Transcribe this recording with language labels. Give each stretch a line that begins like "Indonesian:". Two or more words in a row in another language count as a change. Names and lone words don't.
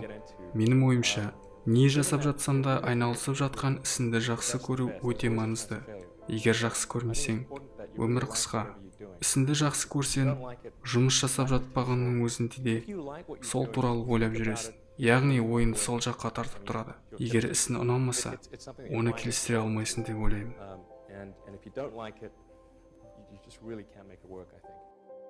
Kazakh: Менің ойымша, не жасап жатсаң да айналысып жатқан ісіңді жақсы көру өте маңызды. Егер жақсы көрмесең, өмір қысқа. Ісіңді жақсы көрсең, жұмыс жасап жатпағанның өзінде де сол туралы ойлап жүресің. Яғни ойынды сол жаққа тартып тұрады. Егер ісің ұнамаса, оны келістіре алмайсың деп ойлаймын.
English: And if you don't like it, you just really can't make it work, I think.